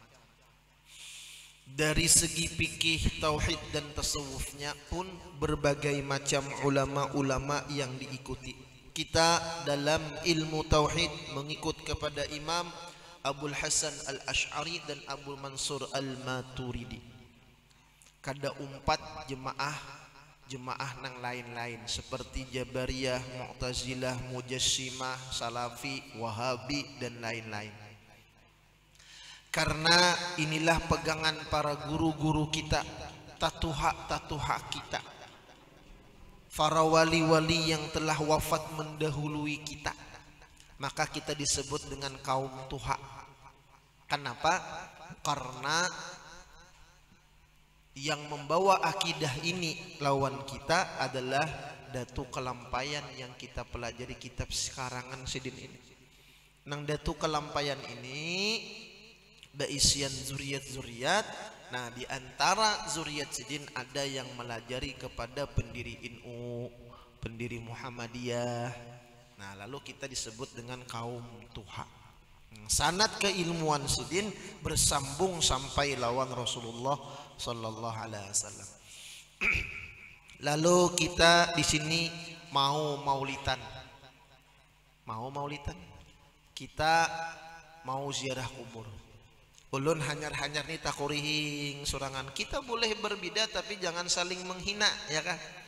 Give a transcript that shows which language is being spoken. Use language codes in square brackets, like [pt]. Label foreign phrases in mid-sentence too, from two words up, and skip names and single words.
[id] Dari segi fikih, tauhid dan tasawufnya pun berbagai macam ulama-ulama yang diikuti. Kita dalam ilmu tauhid mengikut kepada Imam Abul Hasan al-Asy'ari dan Abu Mansur al-Maturidi. [bjn] Kada umpat jemaah nang lain-lain seperti Jabariyah, Mu'tazilah, Mujassimah, Salafi, Wahabi dan lain-lain. [id] Karena inilah pegangan para guru-guru kita, tatuha kita, para wali-wali yang telah wafat mendahului kita, maka kita disebut dengan kaum tuha. Kenapa? Karena yang membawa akidah ini lawan kita adalah datu kelampayan yang kita pelajari kitab sekarangan sidin ini. [bjn] Nang datu kelampayan ini baisian zuriat-zuriat. [id] Nah, di antara zuriat sidin ada yang melajari kepada pendiri NU, pendiri Muhammadiyah. Nah, lalu kita disebut dengan kaum tuha. Sanad keilmuan sidin bersambung sampai lawan Rasulullah [ar] صلى الله عليه وسلم. [id] Lalu kita di sini mau maulitan. Kita mau ziarah kubur. [bjn] Ulun hanyar-hanyar nih takurihing surangan. [id] Kita boleh berbeda tapi jangan saling menghina, ya kan?